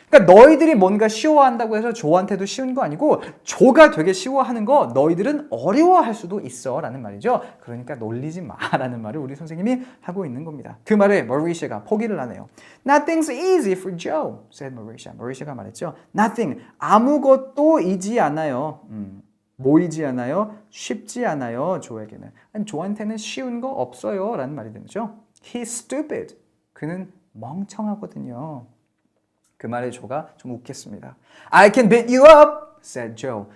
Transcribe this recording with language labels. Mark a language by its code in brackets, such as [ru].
[ko] 그러니까 너희들이 뭔가 쉬워한다고 해서 조한테도 쉬운 거 아니고 조가 되게 쉬워하는 거 너희들은 어려워할 수도 있어 라는 말이죠. 그러니까 놀리지 마 라는 말을 우리 선생님이 하고 있는 겁니다. 그 말에 Mauritia가 포기를 하네요. [en] Nothing's easy for Joe, said Mauritia. [ko] Mauritia가 말했죠. Nothing, 아무것도 이지 않아요. 모이지 않아요. 쉽지 않아요. 조에게는. 아니, 조한테는 쉬운 거 없어요. 라는 말이 되죠. [en] He's stupid. [ko] 그는 멍청하거든요. 그 말에 조가 좀 웃겠습니다. [en] I can beat you up, said Joe.